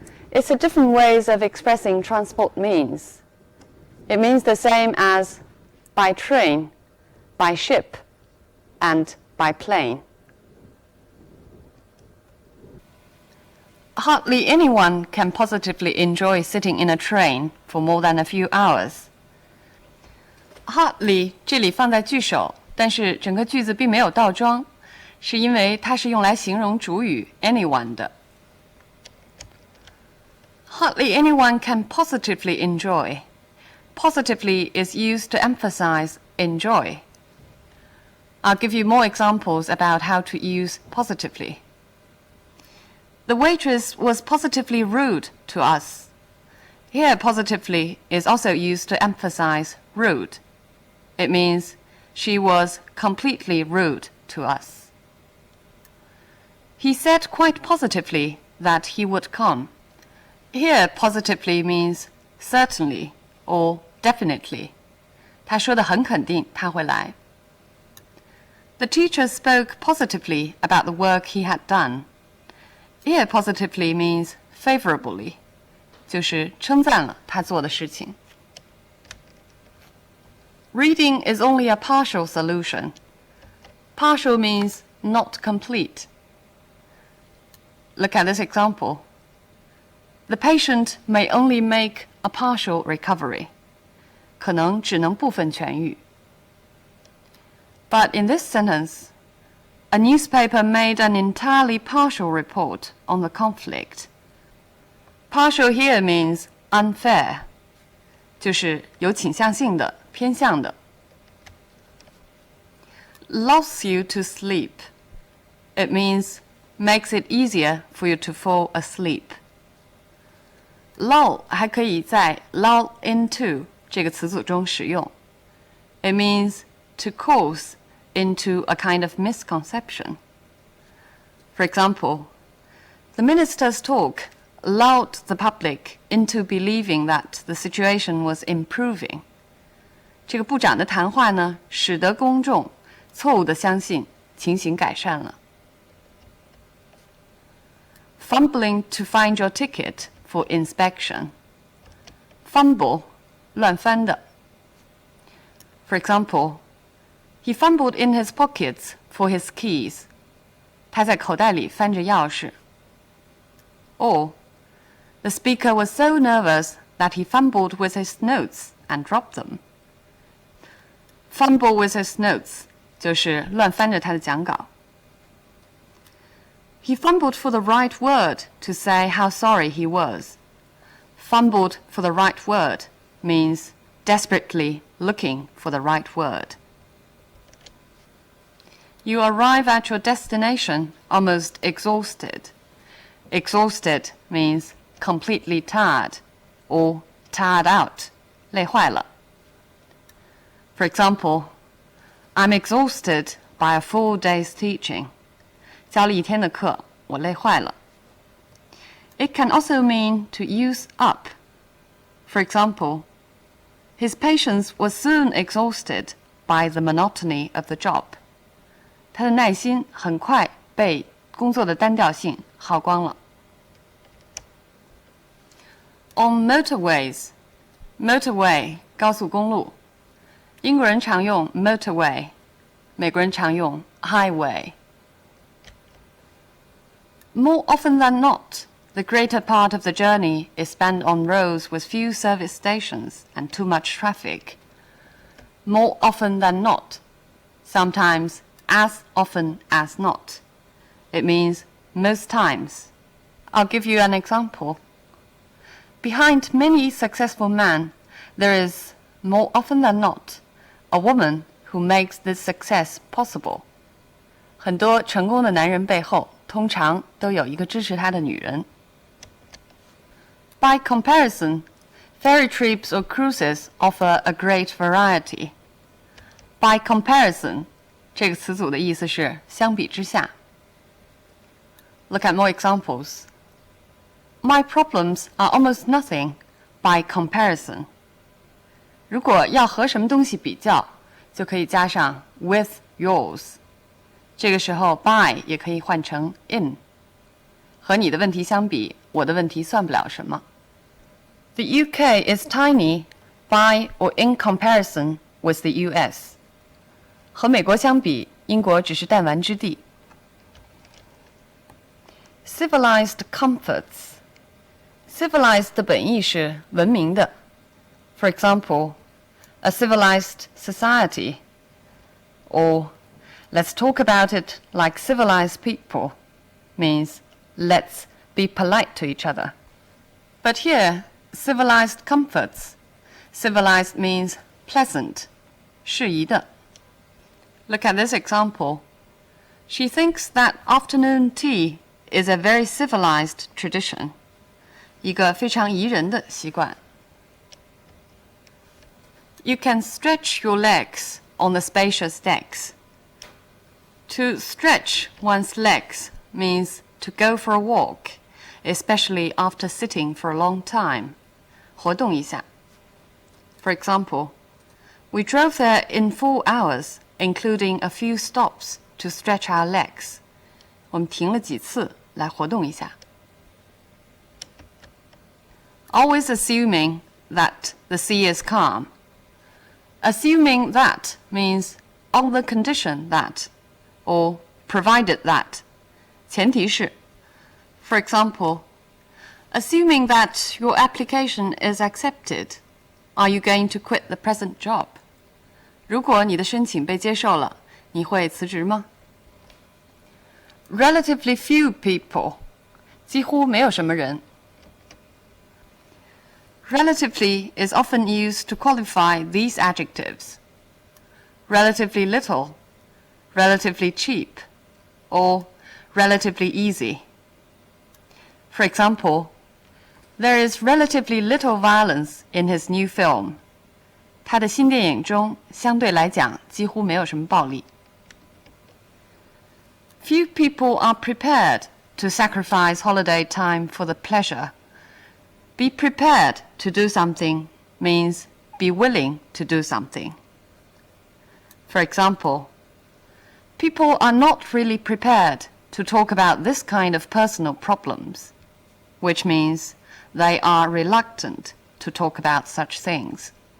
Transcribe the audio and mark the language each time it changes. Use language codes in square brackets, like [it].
[en] It's a different ways of expressing transport means. It means the same as by train, by ship, and by plane. Hardly anyone can positively enjoy sitting in a train for more than a few hours. [zh] Hardly 这里放在句首，但是整个句子并没有倒装，是因为它是用来形容主语 anyone 的。 [en] Hardly anyone can positively enjoy. Positively is used to emphasize enjoy. I'll give you more examples about how to use positively. The waitress was positively rude to us. Here, positively is also used to emphasize rude. It means she was completely rude to us. He said quite positively that he would come. Here, positively means certainly or definitely. [zh] 他说得很肯定他会来。 [en] The teacher spoke positively about the work he had done. Here, positively means favorably, [zh] 就是称赞了他做的事情。 [en] Reading is only a partial solution. Partial means not complete. Look at this example. The patient may only make a partial recovery. [zh] 可能只能部分痊愈。 [en] But in this sentence, a newspaper made an entirely partial report on the conflict. Partial here means unfair, [zh] 就是有倾向性的、偏向的。 [en] Lulls you to sleep. It means makes it easier for you to fall asleep. [zh] Lull 还可以在 lull into 这个词组中使用。 [en] It means to cause into a kind of misconception. For example, the minister's talk lulled the public into believing that the situation was improving. [zh] 这个部长的谈话呢，使得公众错误地相信情形改善了。 [en] Fumbling to find your ticket for inspection. Fumble, [zh] 乱翻的。 [en] For example, he fumbled in his pockets for his keys. [zh] 他在口袋里翻着钥匙。 [en] Or, the speaker was so nervous that he fumbled with his notes and dropped them. Fumble with his notes [zh] 就是乱翻着他的讲稿。 [en] He fumbled for the right word to say how sorry he was. Fumbled for the right word means desperately looking for the right word. You arrive at your destination almost exhausted. Exhausted means completely tired or tired out, [zh] 累坏了。 [en] For example, I'm exhausted by a full day's teaching. [zh] 教了一天的课，我累坏了。 [en] It can also mean to use up. For example, his patience was soon exhausted by the monotony of the job. [zh] 他的耐心很快被工作的单调性耗光了。 [en] On motorways, [zh] motorway 高速公路，英国人常用 motorway， 美国人常用 highway。 [en] More often than not, the greater part of the journey is spent on roads with few service stations and too much traffic. More often than not, sometimes as often as not. It means most times. I'll give you an example. Behind many successful men, there is, more often than not, a woman who makes this success possible. [zh] 很多成功的男人背后，通常都有一个支持他的女人。 [en] By comparison, ferry trips or cruises offer a great variety. By comparison [zh] 这个词组的意思是相比之下。 [en] Look at more examples. My problems are almost nothing by comparison. [zh] 如果要和什么东西比较，就可以加上 [en] with yours。 [zh] 这个时候 by 也可以换成 in。和你的问题相比，我的问题算不了什么。 [en] The UK is tiny by or in comparison with the US. [zh] 和美国相比，英国只是弹丸之地。 [en] Civilized comforts. [zh] Civilized 的本意是文明的。 [en] For example, a civilized society. Or, let's talk about it like civilized people means let's be polite to each other. But here, civilized comforts. Civilized means pleasant, [zh] 适宜的。 [en] Look at this example. She thinks that afternoon tea is a very civilized tradition. [zh] 一个非常宜人的习惯。 [en] You can stretch your legs on the spacious decks. To stretch one's legs means to go for a walk, especially after sitting for a long time. [zh] 活动一下。 [en] For example, we drove there in 4 hours, including a few stops to stretch our legs. [zh] 我们停了几次来活动一下。 [en] Always assuming that the sea is calm. Assuming that means on the condition that, or provided that. [zh] 前提是 [en] For example, assuming that your application is accepted, are you going to quit the present job? [zh] 如果你的申请被接受了，你会辞职吗？ [en] Relatively few people. [zh] 几乎没有什么人。 [en] Relatively is often used to qualify these adjectives. Relatively little, relatively cheap, or relatively easy. For example, there is relatively little violence in his new film. [zh] 他的新电影中相对来讲几乎没有什么暴力。 [en] Few people are prepared to sacrifice holiday time for the pleasure. Be prepared to do something means be willing to do something. For example, people are not really prepared to talk about this kind of personal problems, which means they are reluctant to talk about such things.